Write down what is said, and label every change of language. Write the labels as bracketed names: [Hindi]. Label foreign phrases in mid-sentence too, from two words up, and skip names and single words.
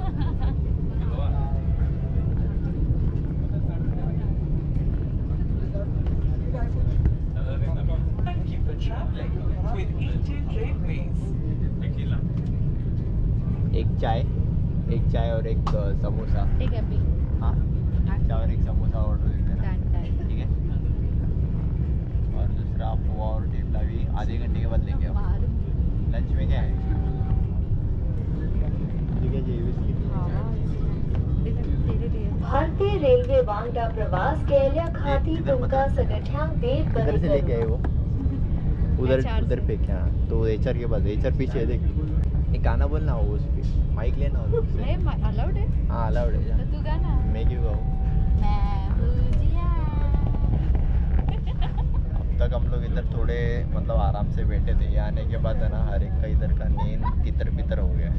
[Hindi] एक चाय और एक समोसा. ठीक है अभी. हाँ, चाय और एक समोसा ऑर्डर देना. ठीक है. और दूसरा पोहा और टेबला भी आधे घंटे के बाद लेके आओ. लंच में क्या है? [Konkani] भारतीय रेल्वे वांगडा प्रवास केल्या खाती तुमका सगळ्यांक देव [Hindi] किधर से लेके आए वो? उधर HR उधर पे क्या? तो HR के पास, HR पीछे है देख. एक गाना बोल ना उस पे माइक लेना अलाउड है हाँ अलाउड है तो तू गाना मैं क्यों गाऊँ अब तक हम लोग इधर थोड़े मतलब आराम से बैठे थे, यहाँ आने के बाद है ना हर एक का इधर का नींद तितर बितर हो गया।